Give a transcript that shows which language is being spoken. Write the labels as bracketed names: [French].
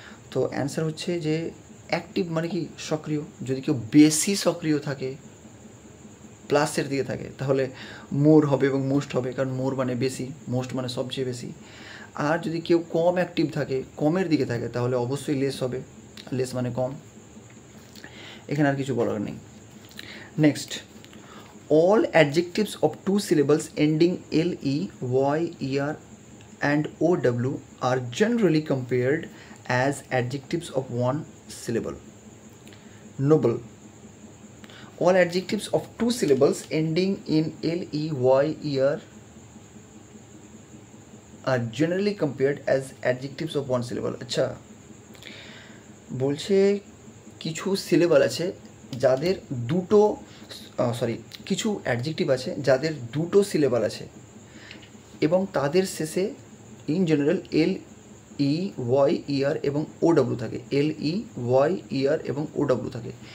[Bangla] তো অ্যান্সার হচ্ছে যে অ্যাক্টিভ মানে কি সক্রিয়। যদি কেউ বেশি সক্রিয় থাকে, প্লাসের দিকে থাকে, তাহলে মোর হবে এবং মোস্ট হবে, কারণ মোর মানে বেশি, মোস্ট মানে সবচেয়ে বেশি। আর যদি কেউ কম অ্যাক্টিভ থাকে, কমের দিকে থাকে, তাহলে অবশ্যই লেস হবে, লেস মানে কম। এখানে আর কিছু বলার নেই। [English] Next, all adjectives of 2 syllables ending LE, Y, ER and OW are generally compared as adjectives of 1 syllable. Noble. All adjectives of 2 syllables ending in LE, Y, ER are generally compared as adjectives of 1 syllable. [Bangla] আচ্ছা, বলছে কিছু syllable আছে যাদের দুটো কিছু adjective আছে যাদের দুটো সিলেবল আছে এবং তাদের শেষে in general L E Y ER এবং ও ডাব্লিউ থাকে, এল ই ওয়াই ইআর এবং ও ডাব্লিউ থাকে।